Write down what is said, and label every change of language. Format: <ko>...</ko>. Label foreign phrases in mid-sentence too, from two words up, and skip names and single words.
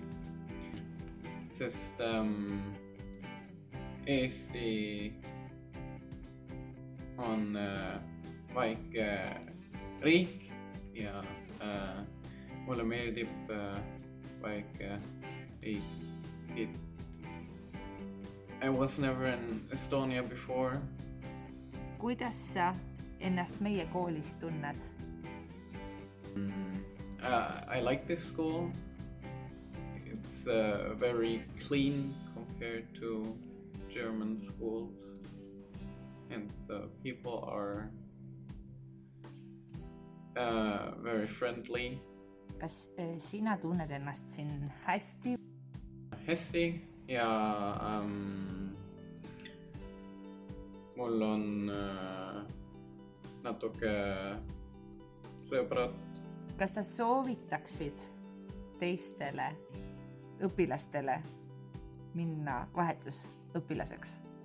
<et>Sest Eesti on väike riik ja mulle meeldib väike riik.</et> <en>I was never in Estonia before.</en> <et>Kuidas sa ennast meie koolis tunned?</et> <en>I like this school. It's very clean compared to German schools. And the people are very friendly.</en> <et>Kas sina tunned ennast siin hästi? Hästi ja mul on natuke sõbrad. Kas sa soovitaksid teistele õpilastele minna vahetusõpilaseks?</et>